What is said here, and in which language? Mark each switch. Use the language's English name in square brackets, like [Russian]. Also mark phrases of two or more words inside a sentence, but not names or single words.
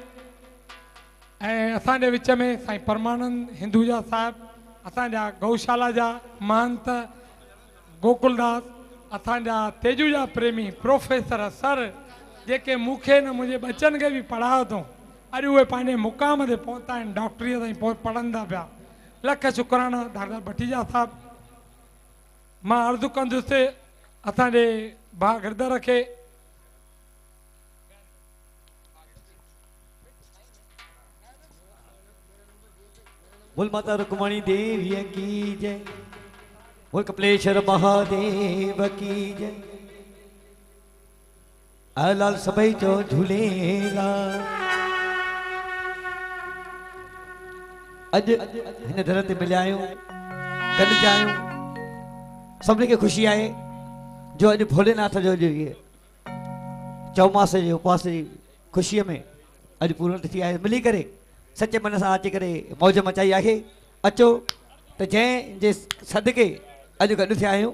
[Sindhi] ऐं असांजे विच में साईं परमानंद हिंदुजा साहिब असांजा गौशाला जा महंत गोकुलदास असांजा तेजूजा प्रेमी प्रोफेसर सर जेके मूंखे न मुंहिंजे बच्चनि खे बि पढ़ायो अथऊं अॼु उहे पंहिंजे मुक़ाम ते पहुता आहिनि डॉक्टरीअ ताईं पढ़ंदा पिया लख शुक्राना डॉक्टर भटीजा साहिब मां अर्ज़ु कंदुसि असांजे भाउ गिरधर खे [Hindi] बोल माता रुक्मणी देवी की जय बोल कपिलेश्वर महादेव की जय [Sindhi] आलाल सभई चो झूलेलाल अॼु हिन दर ते मिलिया आहियूं गॾिजा आहियूं सभिनी खे ख़ुशी आहे जो अॼु भोलेनाथ जो चौमास जे उपवास जी ख़ुशीअ में अॼु पूर्ण थी आहे मिली करे सचे मन सां अची करे मौज मचाई आहे अचो त जंहिंजे सदके अॼु गॾु थिया आहियूं